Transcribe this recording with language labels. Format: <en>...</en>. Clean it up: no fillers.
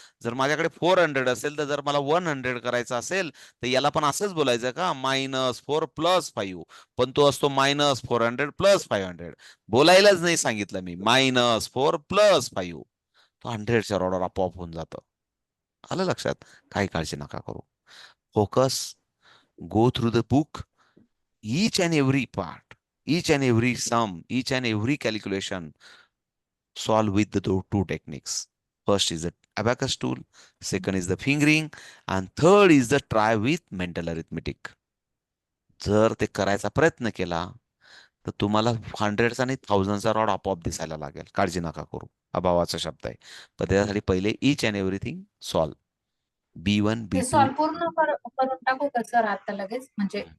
<mr>जर माझ्याकडे 400 असेल, तर जर मला 100 करायचं असेल, तर याला पण असंच बोलायचं का, -4 + 5. पण तो असतो -400 + 500. बोलायलाच नाही सांगितलं मी, -4 + 5. तो 100च्या रॉडवर आपोआप होऊन जातं. आलं लक्षात? काही काळजी नका करू.</mr> <en>Focus, go through the book, each and every part, each and every sum, each and every calculation, solve with the two techniques. First is the abacus tool, second is the fingering, and third is the try with mental arithmetic.</en> <mr>जर ते करायचा प्रयत्न केला तर तुम्हाला हंड्रेडचा आणि थाउजंडचा rod आपोआप दिसायला लागेल. काळजी नका करू, अभावाचा शब्द आहे. पण त्याच्यासाठी पहिले</mr> <en>Each and everything solve. B1</en> <mr>हे B2. सॉल्व पूर्ण करून टाकू का सर आता लगेच, म्हणजे</mr>